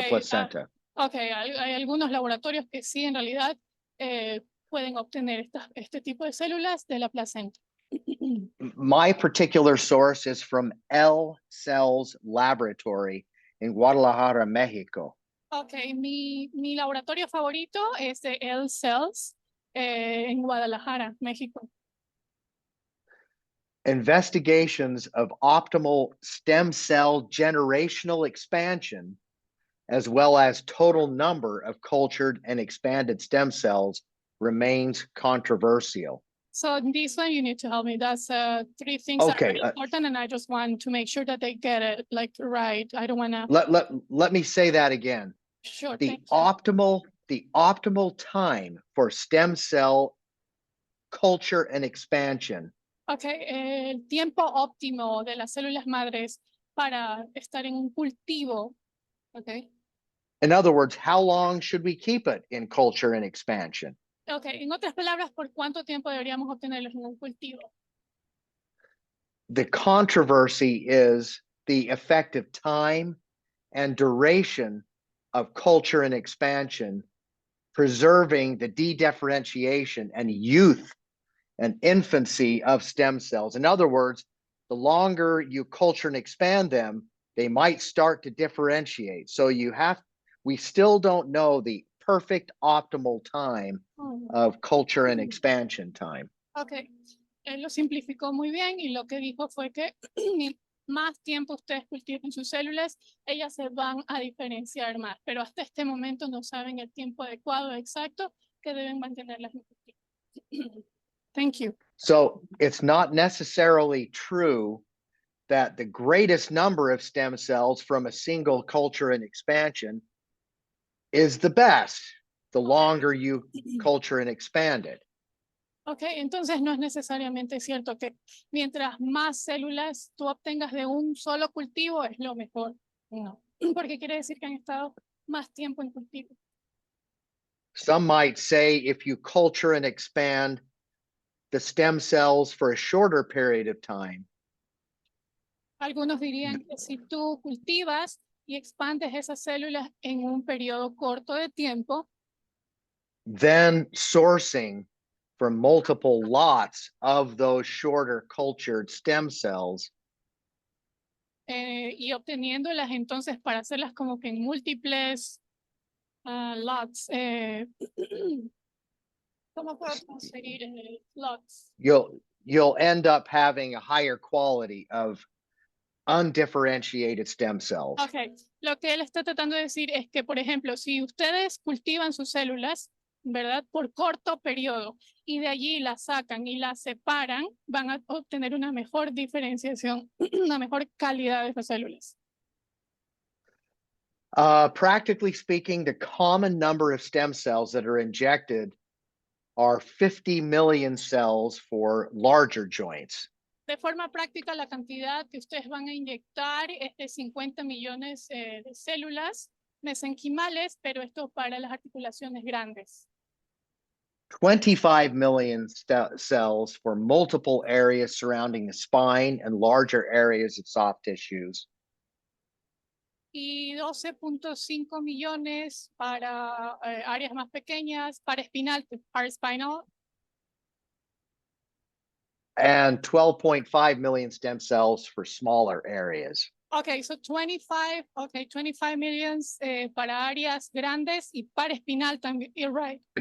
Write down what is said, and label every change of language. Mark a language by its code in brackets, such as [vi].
[en] okay, placenta. [es] Ok, hay algunos laboratorios que sí en realidad pueden obtener este tipo de células de la placenta. [en] My particular source is from L Cells Laboratory in Guadalajara, Mexico. [es] Ok, mi laboratorio favorito es de L Cells en Guadalajara, México. [en] Investigations of optimal stem cell generational expansion, as well as total number of cultured and expanded stem cells, remains controversial. So in this one, you need to help me. That's three things that are Okay, really important, and I just want to make sure that they get it like right. I don't want to. Let me say that again. Sure. The Thank you. optimal time for stem cell culture and expansion [es] Okay, el tiempo óptimo de las células madres para estar en un cultivo. Okay. [en] in other words, how long should we keep it in culture and expansion? [es] Okay, en otras palabras, ¿por cuánto tiempo deberíamos obtenerlos en un cultivo? [en] The controversy is the effective time and duration of culture and expansion, preserving the dedifferentiation and youth and infancy of stem cells. In other words, the longer you culture and expand them, they might start to differentiate. So we still don't know the perfect optimal time of culture and expansion time. [es] Ok, él lo simplificó muy bien y lo que dijo fue que más tiempo ustedes cultiven sus células, ellas se van a diferenciar más, pero hasta este momento no saben el tiempo adecuado exacto que deben mantenerlas en cultivo. [en] Thank you. So it's not necessarily true that the greatest number of stem cells from a single culture and expansion is the best, the longer you culture and expand it. [es] Ok, entonces no es necesariamente cierto que mientras más células tú obtengas de un solo cultivo es lo mejor. No, porque quiere decir que han estado más tiempo en cultivo. [en] Some might say if you culture and expand the stem cells for a shorter period of time, [es] Algunos dirían que si tú cultivas y expandes esas células en un periodo corto de tiempo, [en] then sourcing from multiple lots of those shorter cultured stem cells [es] y obteniéndolas entonces para hacerlas como que en múltiples lots. ¿Cómo puedo transferir lots? [en] you'll end up having a higher quality of undifferentiated stem cells. [es] Ok, lo que él está tratando de decir es que, por ejemplo, si ustedes cultivan sus células, ¿verdad? Por corto periodo y de allí las sacan y las separan, van a obtener una mejor diferenciación, una mejor calidad de esas células. [en] Practically speaking, the common number of stem cells that are injected are 50 million cells for larger joints. [es] De forma práctica, la cantidad que ustedes van a inyectar es de 50 millones de células mesenquimales, pero esto para las articulaciones grandes. [en] 25 million cells for multiple areas surrounding the spine and larger areas of soft tissues. [es] Y 12.5 millones para áreas más pequeñas, para spinal, [en] And 12.5 million stem cells for smaller areas. Okay, so 25 millions [es] para áreas grandes y para espinal también, [en] you're right.